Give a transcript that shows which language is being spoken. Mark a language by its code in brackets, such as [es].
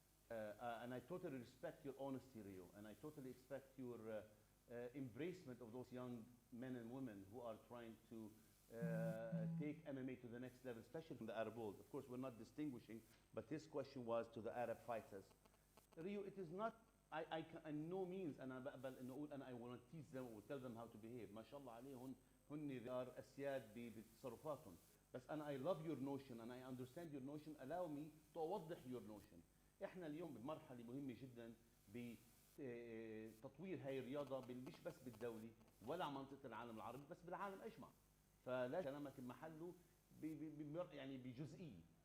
[en] And I totally respect your honesty, Rio, and I totally expect your embracement of those young men and women who are trying to take MMA to the next level, especially from the Arab world. Of course, we're not distinguishing, but his question was to the Arab fighters. Rio, it is not, I in no means [ar] أنا بقبل إنه أقول أنا [en] I want to teach them or tell them how to behave. [ar] ما شاء الله عليهم هن [en] they are [ar] أسياد بتصرفاتهم. بس أنا [en] I love your notion and I understand your notion. Allow me to أوضح your notion. [ar] إحنا اليوم بمرحلة مهمة جدا بتطوير هاي الرياضة مش بس بالدولي ولا على منطقة العالم العربي بس بالعالم أجمع. فلا كلامك محله يعني بجزئية.